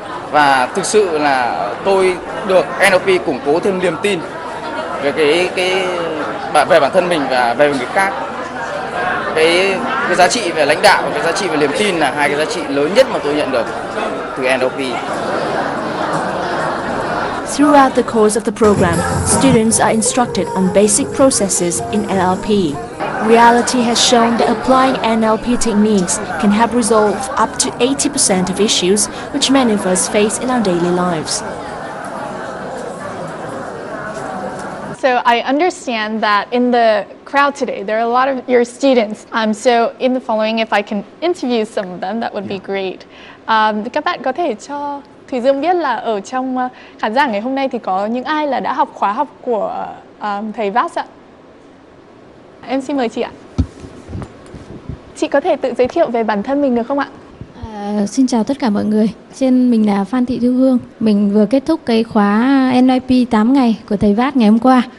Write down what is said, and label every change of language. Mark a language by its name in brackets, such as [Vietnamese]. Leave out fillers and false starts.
[Vietnamese] Và thực sự là tôi được NLP củng cố thêm niềm tin về về bản thân mình và về người khác. Cái giá trị về lãnh đạo và cái giá trị về niềm tin là 2 cái giá trị lớn nhất mà tôi nhận được từ NLP. [English] Throughout the course of the program, students are instructed on basic processes in NLP. Reality has shown that applying NLP techniques can help resolve up to 80% of issues which many of us face in our daily lives. So I understand that in the crowd today, there are a lot of your students. So in the following, if I can interview some of them, that would be great. [Vietnamese] Các bạn có thể cho Thùy Dương biết là ở trong khán giả ngày hôm nay thì có những ai là đã học khóa học của thầy Vas ạ? Em xin mời chị ạ. Chị có thể tự giới thiệu về bản thân mình được không ạ? Xin chào tất cả mọi người. Mình là Phan Thị Thu Hương. Mình vừa kết thúc cái khóa NLP 8 ngày của thầy Vas ngày hôm qua.